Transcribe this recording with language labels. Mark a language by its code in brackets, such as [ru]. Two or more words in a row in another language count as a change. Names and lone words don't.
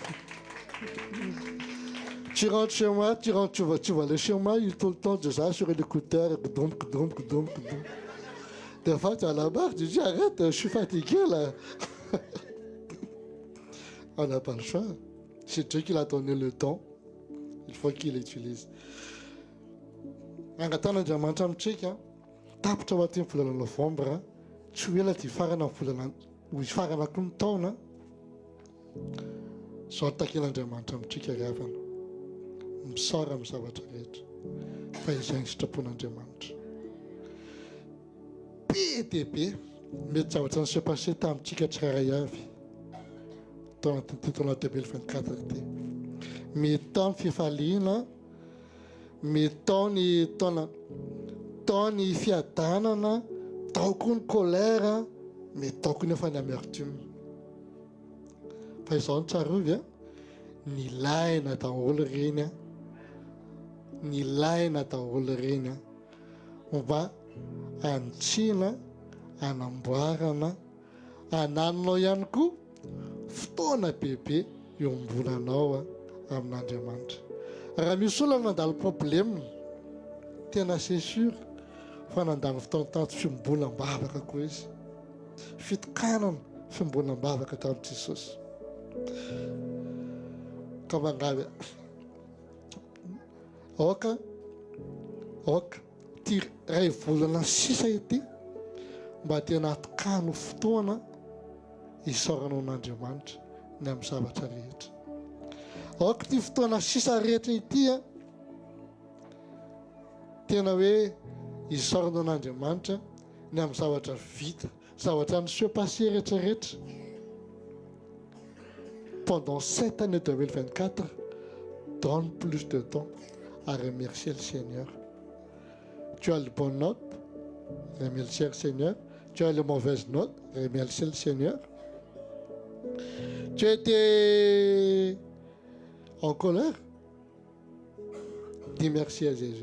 [fr] Tu rentres chez moi, tu vois le chez moi, il est tout le temps déjà sur l'écouteur. Des fois tu as la barre, tu dis arrête, je suis fatigué là. On n'a pas le choix. C'est Dieu qui l'a donné le temps. Il faut qu'il l'utilise. [mg] Angatan'Andriamanitra amintsika tapitra ao atin'ny volana novambra, tsy ho ela dia farana volana ho farana koa ny taona. Zao takian'Andriamanitra amintsika ry havana, misara amin'ny zavatra rehetra fa izay ny sitrapon'Andriamanitra. Be dia be mety zavatra ny se-passé tamintsika tsirairay avy tao anatin'ny taona 2024 ty. Mety tao ny fifaliana, mety tao ny fiadanana, tao koa ny kolera, mety tao koa nefa ny amertume. Fa izao ny tsarovy ny laina daholo reny, ny laina daholo reny mba anitsiana, anamboarana, ananonao ihany koa fotoana bebe iombonanao amin'Andriamanitra. Raha misy olona nandalo problème, tena [fr] c'est sûr [mg] fa nandalo fotoana tato fiombolam-bavaka koa izy, fitokanana fiombolam-bavaka tamin'i Jesosy. Ka mangavy aoka ty ray volana sisa ity mba tena atokano fotoana isaoranao n'Andriamanitra ny amin'ny zavatra rehetra. Aoka ty fotoana sisa rehetra ity tena hoe isaoranao n'Andriamanitra ny amin'ny zavatra vita, zavatra ny se-passé rehetrarehetra [fr] pendant 7 années 2024 donne plus de temps à remercier le Seigneur. Tu as le bonne note, remercier le Seigneur. Tu as les mauvaises notes, remercier le Seigneur. Tu étais en colère, dis merci à Jésus.